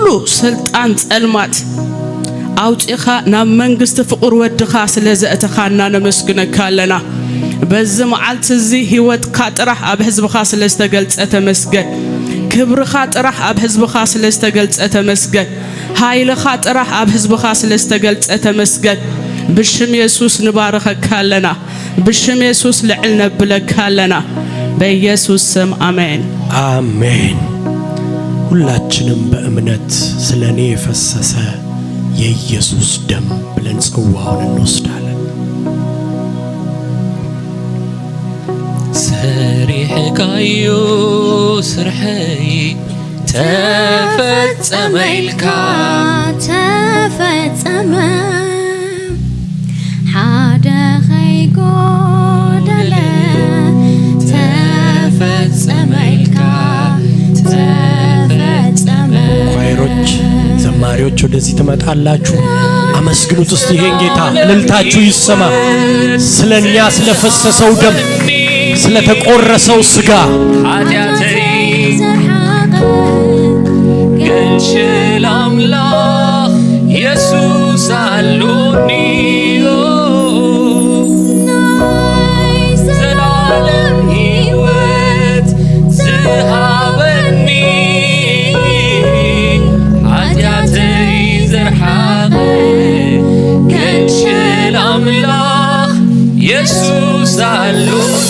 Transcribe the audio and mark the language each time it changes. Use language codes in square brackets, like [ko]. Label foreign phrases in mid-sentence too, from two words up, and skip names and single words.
[ti] ስልጣን ጸልማት አውጪኻ ናብ መንግስት ፍቅር ወድኻ ስለ ዘእተኻና ነመስግነካለና በዚህ መዓልት እዚ ህይወትካ ጥራሕ ኣብ ህዝብኻ ስለ ዝተገልጸ ተመስገን ክብርኻ ጥራሕ ኣብ ህዝብኻ ስለ ዝተገልጸ ተመስገን ኃይልኻ ጥራሕ ኣብ ህዝብኻ ስለ ዝተገልጸ ተመስገን ብሽም ኢየሱስ ንባረከካለና ብሽም ኢየሱስ ልዕል ነብለካለና [am] በኢየሱስ ስም [ti] አሜን [am] አሜን። ሁላችንም በእምነት ስለኔ የፈሰሰ የኢየሱስ ደም ብለን ጽዋውን እንወስዳለን። [ti] ሰሪሕካዮ ስርሐይ ተፈጸመ ኢልካ ተፈጸመ ሓደ ኸይጎደለ ተፈጸመ ኢልካ ተፈጸመ። [am] ኳይሮች ዘማሪዎች ወደዚህ ትመጣላችሁ። አመስግኑት እስቲ ይሄን ጌታ እልልታችሁ ይሰማ። ስለኛ ስለፈሰሰው ደም ስለተቆረሰው ስጋ [ti] ኃጢአተይ ገንሽል አምላክ ኢየሱስ አሉኒ ዘላለም ሕይወት ዝሃበኒ ኃጢአተይ ዘርሓቀ ገንሽል አምላክ ኢየሱስ አሉኒ።